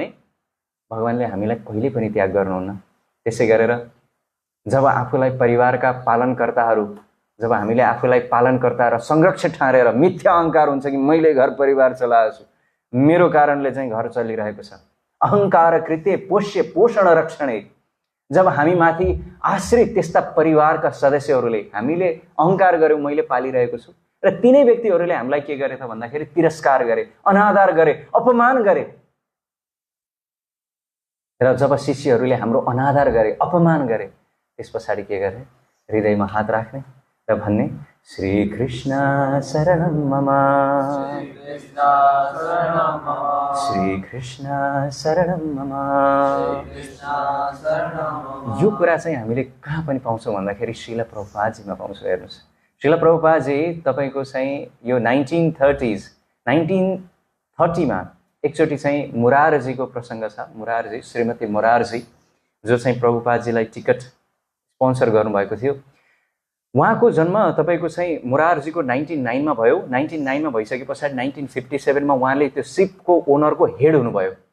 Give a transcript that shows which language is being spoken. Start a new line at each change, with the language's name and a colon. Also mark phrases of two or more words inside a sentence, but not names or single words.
Nepali: भगवानले हामीलाई कहिले पनि त्याग गर्नुहुन्न त्यसै गरेर जब आफूलाई परिवारका पालनकर्ताहरू जब हामीले आफूलाई पालनकर्ता र संरक्षक ठानेर मिथ्या अहंकार हुन्छ कि मैले घर परिवार चलाएको छु मेरो कारणले चाहिँ घर चलिरहेको छ
Sanskrit: अहंकार कृत्य पोष्य पोषण रक्षणे
Nepali: जब हामी माथि आश्रित त्यस्ता परिवारका सदस्यहरूले हामीले अहंकार गर्यौं मैले पालिरहेको छु र तिनै व्यक्तिहरूले हामीलाई के गरे त भन्दाखेरि तिरस्कार गरे अनादर गरे अपमान गरे र जब शिष्यहरूले हाम्रो अनादर गरे अपमान गरे त्यसपछि के गरे हृदयमा हात राख्ने र भन्ने
Sanskrit: श्री कृष्ण शरणम मम श्री कृष्ण शरणम मम
Nepali: यो कुरा चाहिँ हामीले कहाँ पनि पाउँछौँ भन्दाखेरि श्रील प्रभुपादजीमा पाउँछौँ हेर्नुस् श्रील प्रभुपादजी तपाईको चाहिँ यो 1930 मा एकचोटि चाहिँ मुरारजीको प्रसंग छ मुरारजी श्रीमती मुरारजी जो चाहिँ प्रभुपादजीलाई टिकट स्पोन्सर गर्नुभएको थियो उहाँको जन्म तपाईको चाहिँ मुरारजीको 1909 मा भयो 1909 मा भइसके पछाडी 1957 मा उहाँले त्यो शिपको ओनरको हेड हुनुभयो